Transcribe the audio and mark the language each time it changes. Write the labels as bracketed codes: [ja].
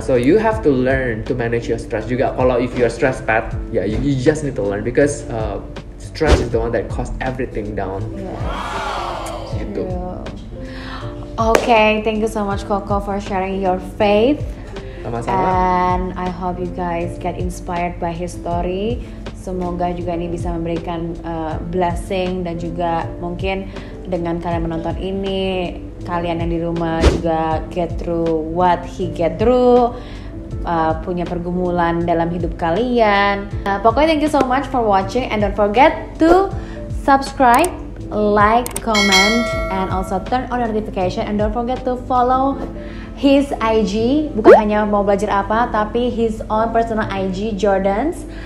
[en] So you have to learn to manage your stress juga. Kalau if you're stressed, Pat, you just need to learn, because stress is the one that costs everything down. [id] Gitu. [en] Okay, thank you so much Koko for sharing your faith. [id] Sama-sama. [en] And I hope you guys get inspired by his story. [id] Semoga juga ini bisa memberikan blessing, dan juga mungkin dengan kalian menonton ini, kalian yang di rumah juga [en] get through what he get through. [id] punya pergumulan dalam hidup kalian. [en] Pokoknya thank you so much for watching and don't forget to subscribe, like, comment, and also turn on notification, and don't forget to follow his IG. [id] Bukan hanya mau belajar apa, tapi [en] his own personal IG, [id] Jordans.